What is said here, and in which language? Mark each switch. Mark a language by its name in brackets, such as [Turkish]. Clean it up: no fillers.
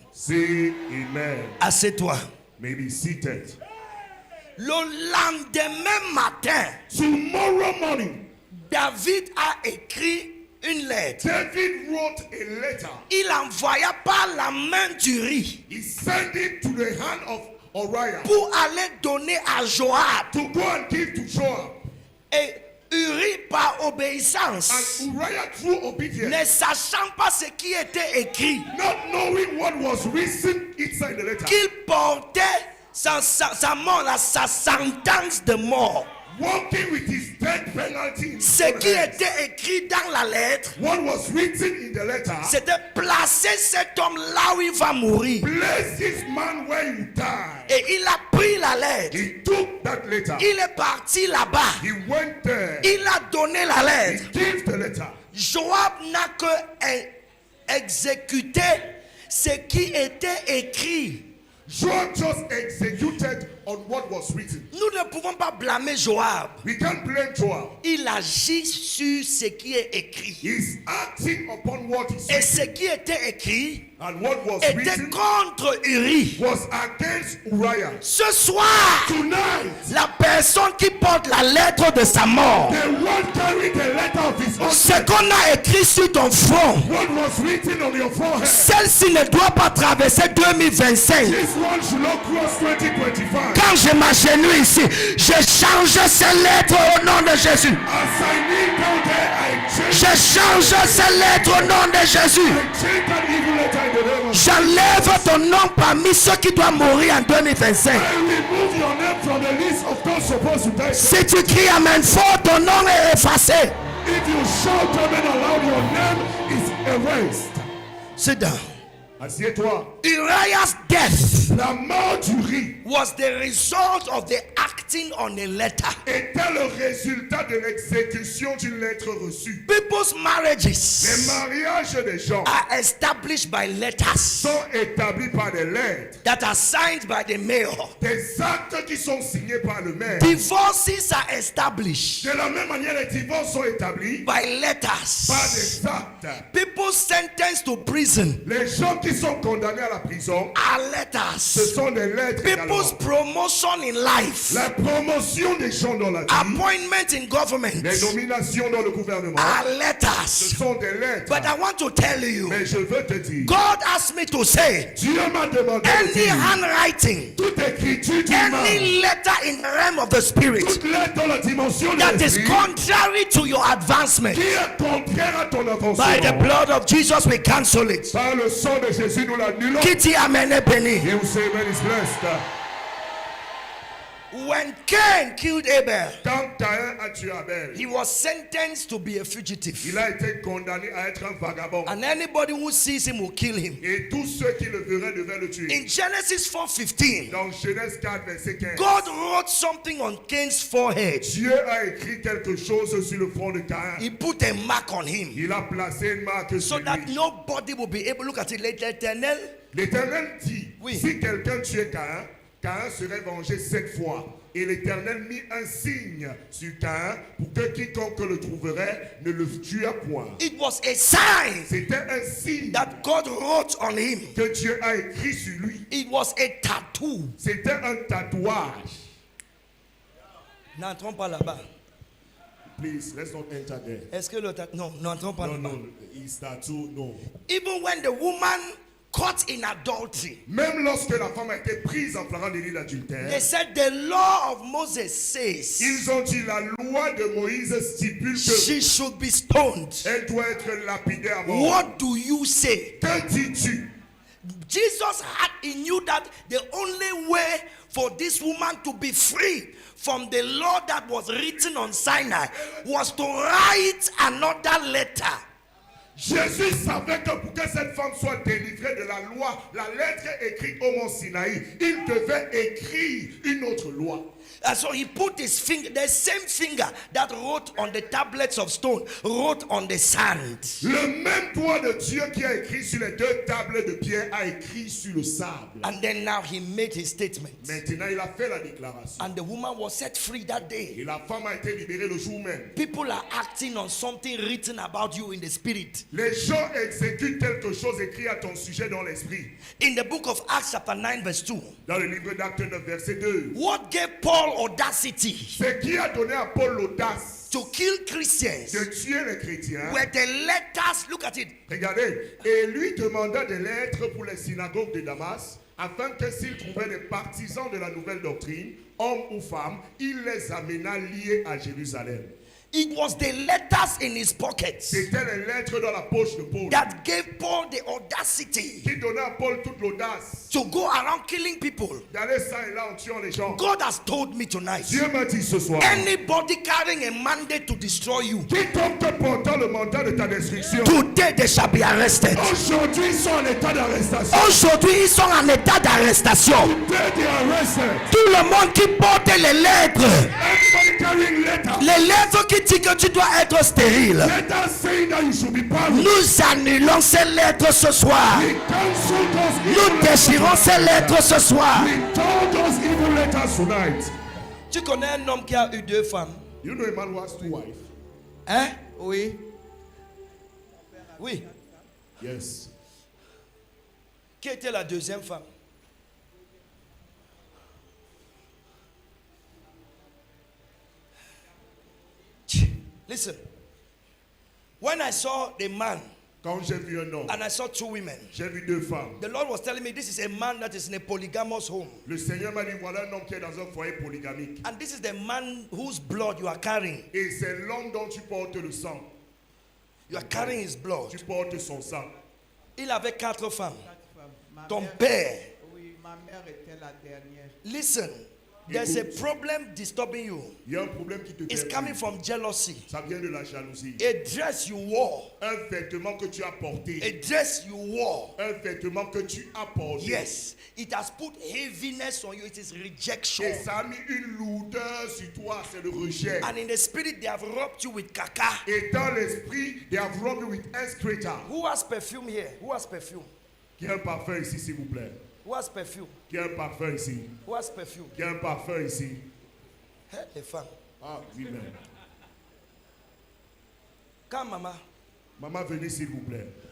[English] Say amen. [French] Assieds-toi. [English] May be seated. [French] Le lendemain matin, [English] Tomorrow morning, [French] David a écrit une lettre. [English] David wrote a letter. [French] Il envoya par la main d'Uri [English] He sent it to the hand of Uriah [French] pour aller donner à Joab. [English] to go and give to Joab. [French] Et Uri, par obéissance, [English] And Uriah, through obedience, [French] ne sachant pas ce qui était écrit, [English] not knowing what was written inside the letter, [French] qu'il portait sa mort, sa sentence de mort. [English] walking with his death penalty in [French] Ce [English] his own [French] qui [English] hands. [French] était écrit dans la lettre, [English] What was written in the letter, [French] c'était placer cet homme là où il va mourir. [English] place this man where you die. [French] Et il a pris la lettre. [English] He took that letter. [French] Il est parti là-bas. [English] He went there. [French] Il a donné la [English] He [French] lettre. [English] gave the letter. [French] Joab n'a que exécuté ce qui était écrit. [English] Joab just executed on what was written. [French] Nous ne pouvons pas blâmer Joab. [English] We can't blame Joab. [French] Il agit sur ce qui est écrit. [English] He's acting upon what is [French] Et ce [English] written. [French] qui était écrit [English] And what was [French] était [English] written [French] contre Uri. [English] was against Uriah. [French] Ce soir, [English] Tonight, [French] la personne qui porte la lettre de sa mort, [English] the one carrying the letter of his own, [French] ce qu'on a écrit sur ton front, [English] what was written on your forehead, [French] celle-ci ne doit pas traverser 2025. [English] this one should not cross 2025. [French] Quand je m'agenouille ici, je change ces lettres au nom de Jésus. [English] As I kneel down there, I change, [French] Je change ces lettres au nom de Jésus. [English] change that evil letter in the name of Jesus. [French] J'enlève ton nom parmi ceux qui doivent mourir en 2025. [English] I remove your name from the list of those supposed to die. [French] Si tu cries amen fort, ton nom est effacé. [English] If you shout amen aloud, your name is erased. Sit down. [French] Assieds-toi. [English] Uriah's death [French] La mort d'Uri [English] was the result of the acting on a letter. [French] était le résultat de l'exécution d'une lettre reçue. [English] People's [French] Les [English] marriages [French] mariages des gens [English] are established by letters [French] sont établis par des lettres, [English] that are signed by the mayor. [French] des actes qui sont signés par le maire. [English] Divorces are established [French] De la même manière, les divorces sont établis [English] by [French] par [English] letters. [French] des actes. [English] People sentenced to prison [French] Les gens qui sont condamnés à la prison, [English] are [French] ce [English] letters. [French] sont des lettres également. [English] People's promotion in life, [French] La promotion des gens dans la vie, [English] appointment in government [French] les nominations dans le gouvernement, [English] are [French] ce [English] letters. [French] sont des lettres. [English] But I want to tell you, [French] Mais je veux te dire, [English] God asked me to say, [French] Dieu m'a demandé de [English] any [French] dire, [English] handwriting, [French] toute écriture d'humain, [English] any letter in the realm of the spirit [French] toute lettre dans la dimension de [English] that is [French] l'esprit, [English] contrary to your advancement, [French] qui est contraire à ton [English] by the [French] avancement, [English] blood of Jesus we cancel it. [French] par le sang de Jésus, nous l'annulons. Qui dit amen est béni. [English] He who say amen is blessed. When Cain killed Abel, [French] Quand Caïn a tué Abel, [English] he was sentenced to be a fugitive. [French] il a été condamné à être un vagabond. [English] And anybody who sees him will kill him. [French] Et tous ceux qui le verraient devaient le tuer. [English] In Genesis 4:15, [French] Dans Genèse 4, verset 15, [English] God wrote something on Cain's forehead. [French] Dieu a écrit quelque chose sur le front de Caïn. [English] He put a mark on him [French] Il a placé une marque [English] so [French] sur [English] that [French] lui. [English] nobody will be able to look at it later. [French] L'Éternel, L'Éternel dit, Oui. si quelqu'un tuait Caïn, Caïn serait vengé 7 fois. Et l'Éternel mit un signe sur Caïn pour que quiconque le trouverait ne le tuât point. [English] it was a sign [French] C'était un signe [English] that God wrote on him. [French] que Dieu a écrit sur lui. [English] It was a tattoo. [French] C'était un tatouage. N'entrons pas là-bas. [English] Please, let's not enter there. [French] Est-ce que le tattoo? Non, n'entrons pas [English] No, [French] là-bas. [English] no, his tattoo, no. Even when the woman caught in adultery, [French] Même lorsque la femme a été prise en flagrant délit d'adultère, [English] they said the law of Moses says [French] ils ont dit la loi de Moïse stipule que [English] she should be stoned. [French] elle doit être lapidée à mort. [English] What do you say? [French] Que dis-tu? [English] Jesus he knew that the only way for this woman to be free from the law that was written on Sinai was to write another letter. [French] Jésus savait que pour que cette femme soit délivrée de la loi, la lettre écrite au mont Sinaï, il devait écrire une autre loi. [English] And so he put his finger, the same finger that wrote on the tablets of stone, wrote on the sand. [French] Le même doigt de Dieu qui a écrit sur les 2 tables de pierre a écrit sur le sable. [English] And then now he made his statement. [French] Maintenant, il a fait la déclaration. [English] And the woman was set free that day. [French] Et la femme a été libérée le jour même. [English] People are acting on something written about you in the spirit. [French] Les gens exécutent quelque chose écrit à ton sujet dans l'esprit. [English] In the book of Acts chapter 9 verse 2. [French] Dans le livre d'Actes 9, verset 2. [English] What gave Paul audacity [French] Ce qui a donné à Paul l'audace [English] to kill Christians [French] de tuer les chrétiens. [English] were the letters, look at it, [French] Regardez, et lui demanda des lettres pour les synagogues de Damas, afin que s'il trouvait des partisans de la nouvelle doctrine, hommes ou femmes, il les amena liés à Jérusalem. [English] it was the letters in his pockets [French] C'était les lettres dans la poche de Paul [English] that gave Paul the audacity [French] qui donnaient à Paul toute l'audace [English] to go around killing people. [French] d'aller ça et là en tuant les gens. [English] God has told me tonight, [French] Dieu m'a dit ce soir, [English] anybody carrying a mandate to destroy you, [French] quiconque portant le mandat de ta destruction, [English] today they shall be arrested. [French] aujourd'hui ils sont en état d'arrestation. Aujourd'hui, ils sont en état d'arrestation. [English] Today they are arrested. [French] Tout le monde qui porte les lettres, [English] Everybody carrying letter. [French] les lettres qui disent que tu dois être stérile. [English] Letter saying that you should be barren. [French] Nous annulons ces lettres ce soir. [English] We cancel those [French] Nous [English] evil [French] déchirons ces lettres ce soir. [English] We told those evil letters tonight. [French] Tu connais un homme qui a eu 2 femmes? [English] You know a man who has 2 wives? [French] Hein? Oui. Oui. [English] Yes. [French] Qui était la 2e femme? [English] Listen. When I saw the man [French] Quand j'ai vu un homme, [English] and I saw 2 women, [French] j'ai vu 2 femmes. [English] the Lord was telling me this is a man that is in a polygamous home. [French] Le Seigneur m'a dit, voilà un homme qui est dans un foyer polygamique. [English] And this is the man whose blood you are carrying. [French] Et c'est l'homme dont tu portes le sang. [English] You are carrying his blood. [French] Tu portes son sang. Il avait 4 femmes. Ma Ton mère- père. Oui, ma mère était la dernière. [English] Listen, there's a problem disturbing you. [French] Il y a un problème qui te [English] It's [French] perturbe. [English] coming from jealousy. [French] Ça vient de la jalousie. [English] A dress you wore. [French] Un vêtement que tu as porté. [English] A dress you wore. [French] Un vêtement que tu as porté. [English] Yes, it has put heaviness on you. It is rejection. [French] Et ça a mis une lourdeur sur toi, c'est le rejet. [English] And in the spirit, they have rubbed you with caca. [French] Et dans l'esprit, [English] they have rubbed you with excreta. Who has perfume here? Who has perfume? [French] Qui a un parfum ici, s'il vous plaît? [English] Who has perfume? [French] Qui a un parfum ici? [English] Who has perfume? [French] Qui a un parfum ici? Hey, les femmes. Ah, oui, même. [English] Come, maman. [French] Maman, venez, s'il vous plaît.